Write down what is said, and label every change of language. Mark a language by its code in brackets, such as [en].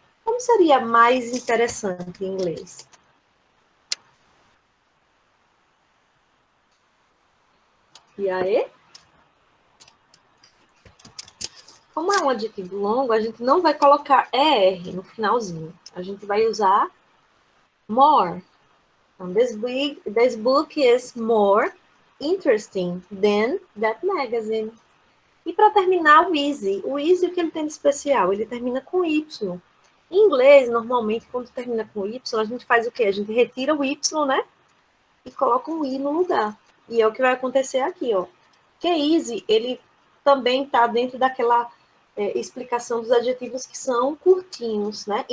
[pt] Como seria mais interessante em inglês? E aí? Como é um adjetivo longo, a gente não vai colocar ER no finalzinho. A gente vai usar more. [en] Então, this book is more interesting than that magazine. [pt] E para terminar, o easy. O easy, o que ele tem de especial? Ele termina com Y. Em inglês, normalmente, quando termina com Y, a gente faz o quê? A gente retira o Y, né? E coloca um I no lugar. E é o que vai acontecer aqui, ó. Que easy, ele também está dentro daquela explicação dos adjetivos que são curtinhos, né?